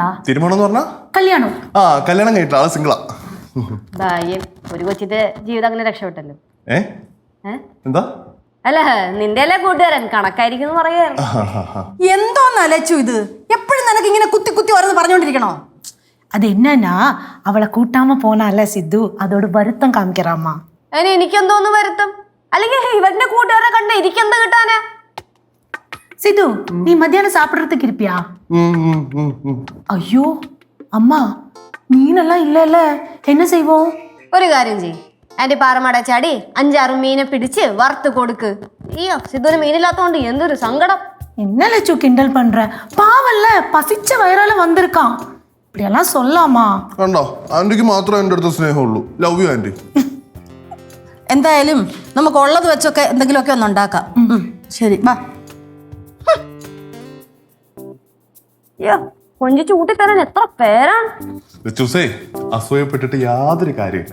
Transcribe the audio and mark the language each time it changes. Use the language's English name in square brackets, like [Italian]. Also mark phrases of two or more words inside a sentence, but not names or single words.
[Malayalam] തിരുമണം എന്ന് പറഞ്ഞാ കല്യാണം? ആ, കല്യാണം കഴിഞ്ഞിട്ട് ആള് സിംഗിളാ. ഒരു കൊച്ചിന്റെ ജീവിതം അങ്ങനെ രക്ഷപ്പെട്ടല്ലോ. എന്താ? അല്ല, നിന്റെ അല്ലേ കൂട്ടുകാരൻ, കണക്കായിരിക്കും പറയായിരുന്നു. എന്തോന്നാ ലച്ചു ഇത്? എപ്പോഴും നിനക്ക് ഇങ്ങനെ കുത്തി കുത്തി ഓരോന്ന് പറഞ്ഞോണ്ടിരിക്കണോ? [Tamil] அது என்னன்னா அவளை கூட்டாம போனால சித்து அதோட வருத்தம் காமிக்கிறாமா. [Malayalam] അതിന് എനിക്കെന്തോന്ന് വരുത്തും? അല്ലെങ്കിൽ ഇവന്റെ കൂട്ടുകാരെ കണ്ട് എനിക്കെന്ത് കിട്ടാനാ? [Tamil] சித்து, நீ மத்தியானம் சாப்பிடுறதுக்கு இருப்பியா? ஐயோ அம்மா, மீனெல்லாம் இல்ல, என்ன செய்வோம்? [Malayalam] ഒരു കാര്യം ചെയ്യും, ആന്റി പാറമട ചാടി 5-6 മീനെ പിടിച്ച് വറുത്ത് കൊടുക്ക്. അയ്യോ, സിദ്ധുവിന് മീനില്ലാത്തോണ്ട് എന്തൊരു സങ്കടം. [Tamil] என்ன லட்சு கிண்டல் பண்ற? பாவல்ல, பசிச்ச வயிறால வந்திருக்கான். இப்படியெல்லாம் சொல்லாமா? [Malayalam] കണ്ടോ, ആന്റിക്ക് മാത്രമേ എൻ്റെ അടുത്ത് സ്നേഹമുള്ളൂ. [English] love you aunty. [Malayalam] എന്തായാലും നമുക്ക് ഉള്ളത് വെച്ചൊക്കെ എന്തെങ്കിലുമൊക്കെ ഒന്ന് ഉണ്ടാക്കാം. ശരി, വാ. അയ്യോ, കൊഞ്ചിച്ച് കൂട്ടിത്തരാൻ എത്ര പേരാണ്. ലച്ചൂസേ, അസൂയപ്പെട്ടിട്ട് യാതൊരു കാര്യമില്ല.